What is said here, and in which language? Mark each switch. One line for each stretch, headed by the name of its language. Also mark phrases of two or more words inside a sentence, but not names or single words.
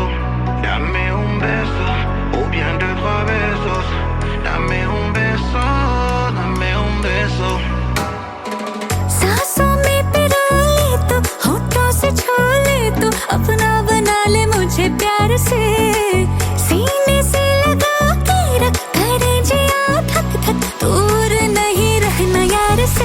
Spanish: Dame un beso, o bien 2, 3 besos. Dame un beso, dame un beso.
Hindi: सांसों में पिरो ले तो, होठों से छू ले तो, अपना बना ले मुझे प्यार से। सीने से लगा के रख, करे जिया थक थक, दूर नहीं रहना यार से।